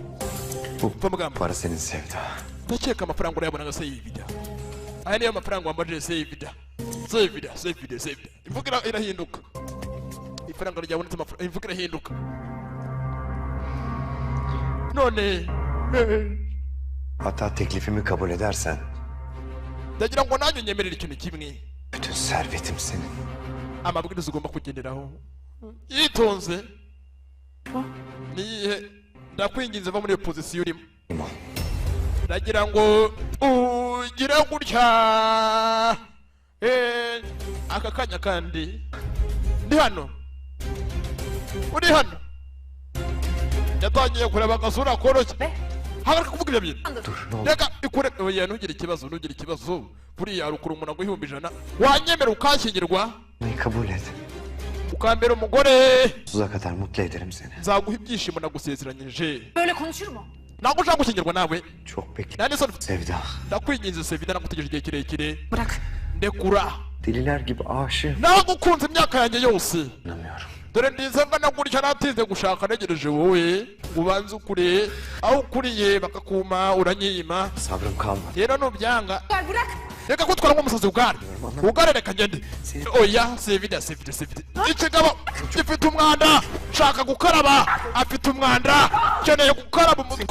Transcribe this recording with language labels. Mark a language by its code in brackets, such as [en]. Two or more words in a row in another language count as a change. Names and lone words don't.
[tr] Para senin Sevda. [rw] ndakeka amafaranga urayabona nka Sevda aya niyo amafaranga wambaje Sevda imvuga irahinduka ifaranga ryabonetse amafaranga imvuga irahinduka none [tr] Hatta teklifimi kabul edersen [rw] ndagira ngo nanjye unyemerere ikintu kimwe [tr] bütün servetim senin. [rw] amabwiriza ugomba kugenderaho yitonze niyihe ndakwinginze va muri iyo pozisiyo urimo ndagira ngo ugire gutya aka kanya kandi ndi hano uri hano yatangiye kureba agasura koroshye hagarika kuvuga ibyo bintu reka ikure oya ntugire ikibazo buriya harukura umuntu ngo 1,100 wanyemera ukanshyingirwa [tr] Kabul et. [rw] ukambera umugore [tr] Sonsuza kadar mutlu ederim seni. [rw] nzaguha ibyishimo nagusezeranyije [tr] Böyle konuşur mu? [rw] ntabwo ushaka gushyingirwa nawe [tr] Çok bekle. nani son Sevda. [rw] ndakwinginze Sevda nagutegereje igihe kirekire [tr] Bırak. [rw] ndekura [tr] Deliler gibi aşığım. [rw] nagukunze imyaka yanjye yose [tr] Anlamıyorum. [rw] dore ndize ngana gutya natinze gushaka ntegereje wowe ubanze ukure aho ukuriye bakakuma uranyima [tr] Sabrım kalmadı. [rw] rero nubyanga [tr] Bırak. [rw] reka kutwara nk'umusazi ugare reka ngende oya Sevda ikigabo gifite umwanda shaka gukaraba afite umwanda keneye gukaraba umutwe